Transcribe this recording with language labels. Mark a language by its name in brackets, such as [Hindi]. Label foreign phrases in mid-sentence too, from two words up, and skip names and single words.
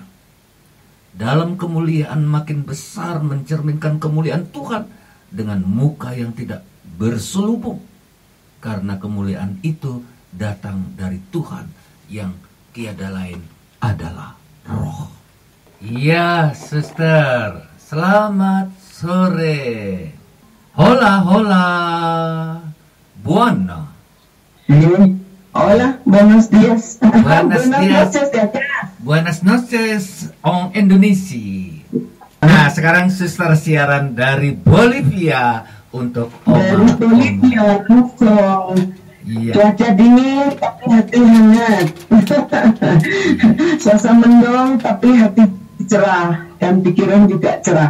[Indonesian] Dalam kemuliaan makin besar mencerminkan kemuliaan Tuhan dengan muka yang tidak berselubung. Karena kemuliaan itu datang dari Tuhan yang tiada lain adalah Roh. Iya, suster. Selamat sore. [Spanish] Hola, hola. Buona. Hola, buenos días. Buenos días. noches de acá. Buenas noches, [English] on Indonesia. [Indonesian] Nah, sekarang suster siaran dari Bolivia untuk Dari Bolivia, langsung. Iya. Cuaca dingin tapi hati hangat. Suasana mendung tapi hati cerah dan pikiran juga cerah.